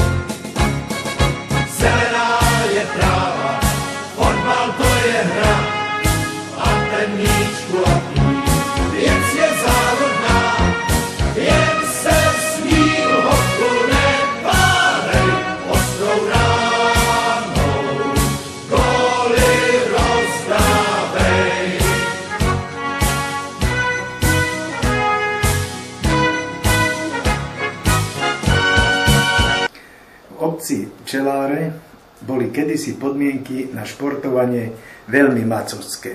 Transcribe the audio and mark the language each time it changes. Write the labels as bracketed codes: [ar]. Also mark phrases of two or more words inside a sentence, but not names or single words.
[cs] Zelená je tráva, fotbal to je hra, a ten míč kulatý, věc je závodná, jen se smíl hochu nepádej, ostrou ránou góly rozdávej. [sk] V obci Čeláre boli kedysi podmienky na športovanie veľmi macovské.